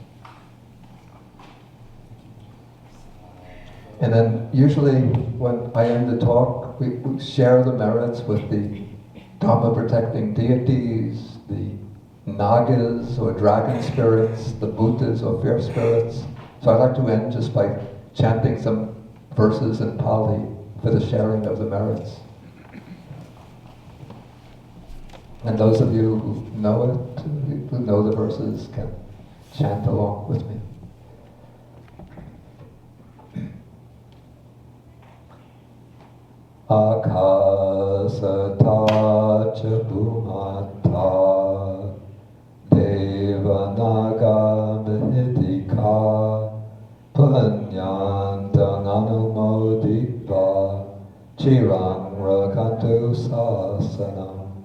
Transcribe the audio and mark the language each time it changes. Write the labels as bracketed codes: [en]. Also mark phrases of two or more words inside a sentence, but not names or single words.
[en] And then usually when I end the talk, we share the merits with the Dharma protecting deities, the Nagas or dragon spirits, the Bhutas or fear spirits. So I'd like to end just by chanting some verses in Pali for the sharing of the merits. And those of you who know it, who know the verses, can chant along with me. [pi] Akasata cha bhumata devanaga mihitika punyantang anumoditva chirang rakantu sasanam.